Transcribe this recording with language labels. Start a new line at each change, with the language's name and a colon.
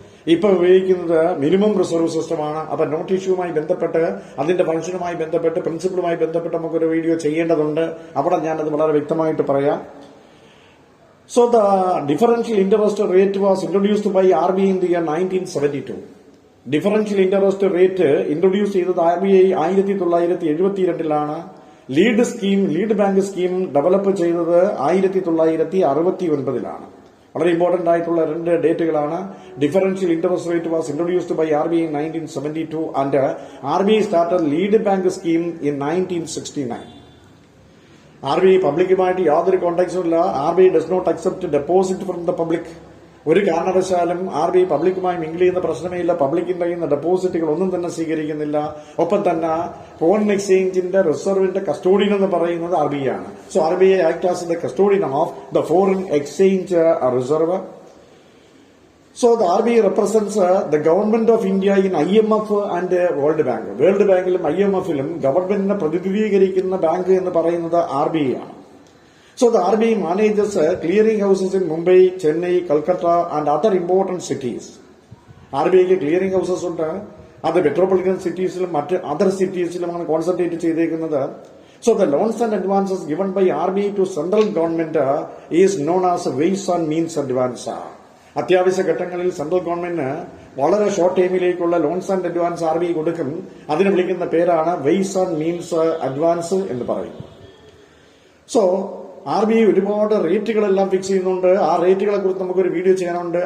Malayalam: ഇപ്പൊ ഉപയോഗിക്കുന്നത് minimum reserve സിസ്റ്റമാണ്. അപ്പൊ നോട്ട് ഇഷ്യൂവുമായി ബന്ധപ്പെട്ട് അതിന്റെ ഫംഗ്ഷനുമായി ബന്ധപ്പെട്ട് പ്രിൻസിപ്പിളുമായി ബന്ധപ്പെട്ട് നമുക്കൊരു വീഡിയോ ചെയ്യേണ്ടതുണ്ട്. അവിടെ ഞാനത് വളരെ വ്യക്തമായിട്ട് പറയാം.
English: So the differential interest rate was introduced by RBI in the year 1972.
Malayalam: Differential interest rate introduce ചെയ്തത് RBI 1972 lead bank scheme develop ചെയ്തത് 1969. വളരെ ഇമ്പോർട്ടന്റ് ആയിട്ടുള്ള 2 ഡേറ്റുകളാണ്.
English: Differential interest rate was introduced by RBI in 1972 and RBI started lead bank scheme in 1969.
Malayalam: RBI പബ്ലിക്കുമായിട്ട് യാതൊരു കോണ്ടാക്ട്സും ഇല്ല.
English: RBI does not accept deposit from the public.
Malayalam: ഒരു കാരണവശാലും RBI പബ്ലിക്കുമായി mingle ചെയ്യുന്ന പ്രശ്നമേ ഇല്ല. പബ്ലിക്കിന്റെ കയ്യിൽ നിന്ന് ഡെപ്പോസിറ്റുകൾ ഒന്നും തന്നെ സ്വീകരിക്കുന്നില്ല. ഒപ്പം തന്നെ ഫോറിൻ എക്സ്ചേഞ്ചിന്റെ റിസർവിന്റെ കസ്റ്റോഡിയൻ എന്ന് പറയുന്നത് RBI ആണ്.
English: So RBI act as the custodian of the foreign exchange reserve. So the RBI represents the government of India in IMF and World Bank.
Malayalam: World ബാങ്കിലും IMFലും ഗവൺമെന്റിനെ പ്രതിനിധീകരിക്കുന്ന ബാങ്ക് എന്ന് പറയുന്നത് RBI ആണ്.
English: So the RBI manages clearing houses in Mumbai, Chennai, Calcutta and other important cities.
Malayalam: RBIക്ക് clearing houses ഉണ്ട്. അത് metropolitan സിറ്റീസിലും മറ്റ് other സിറ്റീസിലുമാണ് concentrate ചെയ്തേക്കുന്നത്.
English: So the loans and advances given by RBI to central government is known as ways and means advance.
Malayalam: അത്യാവശ്യ ഘട്ടങ്ങളിൽ central ഗവൺമെന്റിന് വളരെ short ടൈമിലേക്കുള്ള loans and advance RBI കൊടുക്കും. അതിന് വിളിക്കുന്ന പേരാണ് വെയ്സ് ആൻഡ് മീൻസ് അഡ്വാൻസ് എന്ന് പറയും. സോ RBI ഒരുപാട് റേറ്റുകളെല്ലാം ഫിക്സ് ചെയ്യുന്നുണ്ട്. ആ റേറ്റുകളെ കുറിച്ച് നമുക്കൊരു വീഡിയോ ചെയ്യാനുണ്ട്.